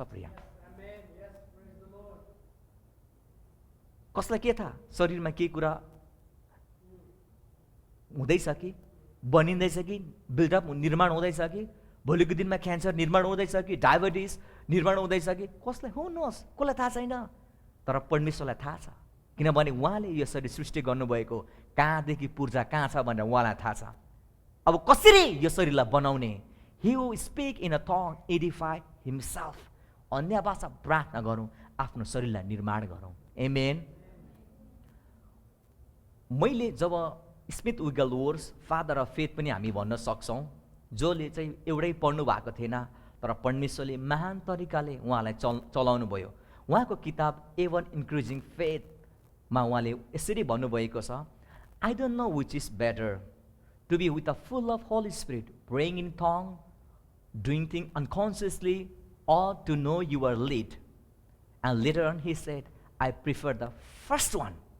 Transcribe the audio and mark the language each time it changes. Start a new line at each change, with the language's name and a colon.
Nepali: प्रिय, कसलाई के थाहा शरीरमा के कुरा हुँदैछ कि, बनिँदैछ कि, बिल्डअप निर्माण हुँदैछ कि, भोलिको दिनमा क्यान्सर निर्माण हुँदैछ कि, डायबिटिस निर्माण हुँदैछ कि, कसलाई हुनुहोस्, कसलाई थाहा छैन। तर परमेश्वरलाई थाहा छ, किनभने उहाँले यो शरीर सृष्टि गर्नुभएको कहाँदेखि पूर्जा कहाँ छ भनेर उहाँलाई थाहा छ। अब कसरी यो शरीरलाई बनाउने?
English: He will speak in a tongue, edify himself.
Nepali: अन्य भाषा प्रार्थना गरौँ, आफ्नो शरीरलाई निर्माण गरौँ। आमेन। मैले जब स्मिथ विगलवोर्थ फादर अफ फेथ पनि हामी भन्न सक्छौँ, जसले चाहिँ एउटै पढ्नु भएको थिएन, तर परमेश्वरले महान तरिकाले उहाँलाई चलाउनु भयो। उहाँको किताब एभन इन्क्रिजिङ फेथमा उहाँले यसरी भन्नुभएको छ,
English: I don't know which is better, to be with a full of Holy Spirit, praying in tongue, doing things unconsciously, or to know you are lead. And later on he said, I prefer the first one.